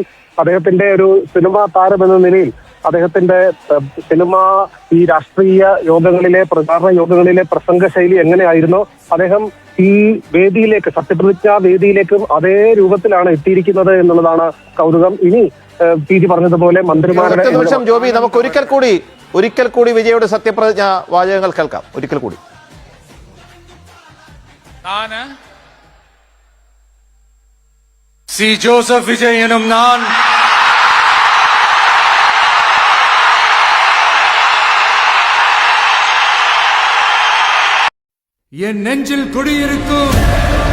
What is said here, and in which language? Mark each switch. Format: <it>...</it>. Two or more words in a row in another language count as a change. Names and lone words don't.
<ml>അദ്ദേഹത്തിന്റെ ഒരു സിനിമാ താരം എന്ന നിലയിൽ അദ്ദേഹത്തിന്റെ സിനിമ ഈ രാഷ്ട്രീയ യോഗങ്ങളിലെ പ്രചാരണ യോഗങ്ങളിലെ പ്രസംഗ ശൈലി എങ്ങനെയായിരുന്നോ അദ്ദേഹം ഈ വേദിയിലേക്ക് സത്യപ്രതിജ്ഞാ വേദിയിലേക്കും അതേ രൂപത്തിലാണ് എത്തിയിരിക്കുന്നത് എന്നുള്ളതാണ് കൗതുകം. ഇനി പി ജി പറഞ്ഞതുപോലെ മന്ത്രിമാരുടെ ജോബി, നമുക്ക് ഒരിക്കൽ കൂടി വിജയുടെ സത്യപ്രതിജ്ഞാ വാചകങ്ങൾ കേൾക്കാം. ഒരിക്കൽ കൂടി.</ml> <ta>சி. ஜோசப் விஜய் எனும் நான் என் நெஞ்சில் குடியிருக்கும்</ta>